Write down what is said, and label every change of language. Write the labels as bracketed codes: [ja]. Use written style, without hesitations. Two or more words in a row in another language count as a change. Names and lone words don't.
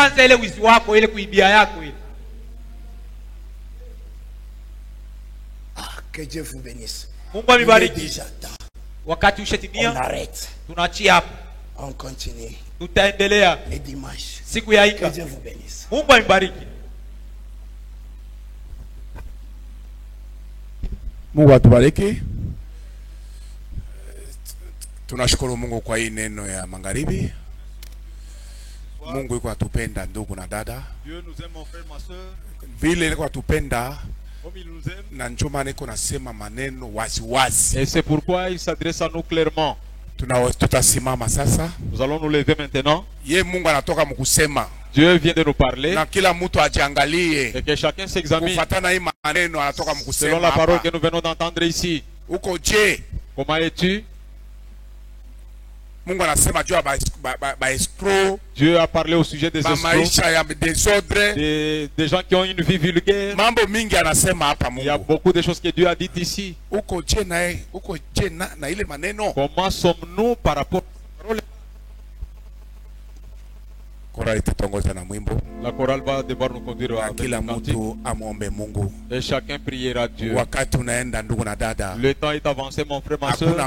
[fr] Que Dieu vous bénisse. On arrête. On continue. Et dimanche. Que Dieu vous bénisse. [sw] Mungu atubariki. Tunashukuru Mungu kwa hii neno ya magharibi. Mungu yuko atupenda ndugu na dada. [fr] Dieu nous aime mon frère ma sœur. [sw] Vile yuko atupenda [fr] comme il nous aime. [sw] Na njoo maana niko nasema maneno wazi wazi. [fr] Et c'est pourquoi il s'adresse à nous clairement. [sw] Tutasimama sasa. [fr] Nous allons nous lever maintenant. [sw] Ye Mungu anatoka mkusema. [fr] Dieu vient de nous parler. [sw] Na kila mtu ajiangalie. [fr] Et que chacun s'examine. [sw] Kufuatana hii maneno anatoka mkusema. [fr] Selon la parole que nous venons d'entendre ici. [sw] Uko je? [fr] Comment es-tu? [sw] Mungu anasema juu ba escrocs. [fr] Dieu a parlé au sujet des escrocs. Des gens qui ont une vie vulgaire. [sw] Mambo mingi anasema hapa Mungu. [fr] Il y a beaucoup de choses que Dieu a dites ici. [sw] Uko je na ile maneno? [fr] Comment sommes-nous par rapport à la parole? La chorale va devoir nous conduire à cantique. Et chacun priera Dieu. Le temps est avancé, mon frère, ma soeur.